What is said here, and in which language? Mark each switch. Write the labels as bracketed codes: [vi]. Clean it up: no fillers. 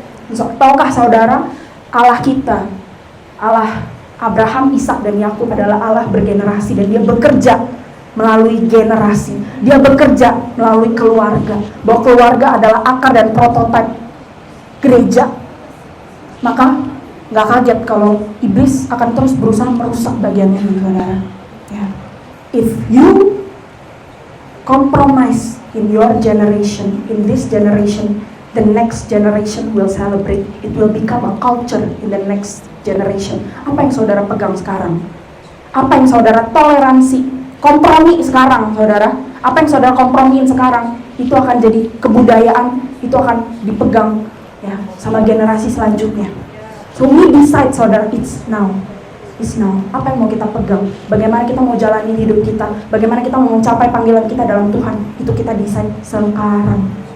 [id] Tahukah saudara, Allah kita, Allah Abraham, Ishak, dan Yakub adalah Allah bergenerasi, dan dia bekerja melalui generasi. Dia bekerja melalui keluarga. Bahwa keluarga adalah akar dan prototipe gereja. Maka nggak kaget kalau iblis akan terus berusaha merusak bagian ini, saudara. Ya. [en] If you compromise in your generation, in this generation, the next generation will celebrate. It will become a culture in the next generation. [id] Apa yang saudara pegang sekarang? Apa yang saudara toleransi, kompromi sekarang, saudara? Apa yang saudara kompromiin sekarang? Itu akan jadi kebudayaan, itu akan dipegang ya sama generasi selanjutnya. [en] So we decide, saudara, it's now. It's now. [id] Apa yang mau kita pegang? Bagaimana kita mau jalani hidup kita? Bagaimana kita mau mencapai panggilan kita dalam Tuhan? Itu kita decide sekarang.